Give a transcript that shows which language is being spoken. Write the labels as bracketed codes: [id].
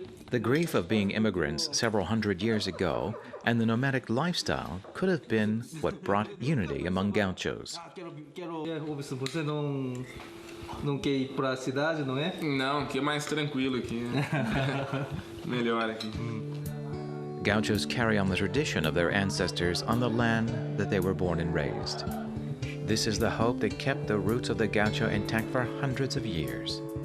[en] The grief of being immigrants several hundred years ago and the nomadic lifestyle could have been what brought unity among Gauchos. [pt] Você não quer ir para a cidade, não é? Não, aqui é mais tranquilo aqui. Melhor aqui. [en] Gauchos carry on the tradition of their ancestors on the land that they were born and raised. This is the hope that kept the roots of the Gaucho intact for hundreds of years.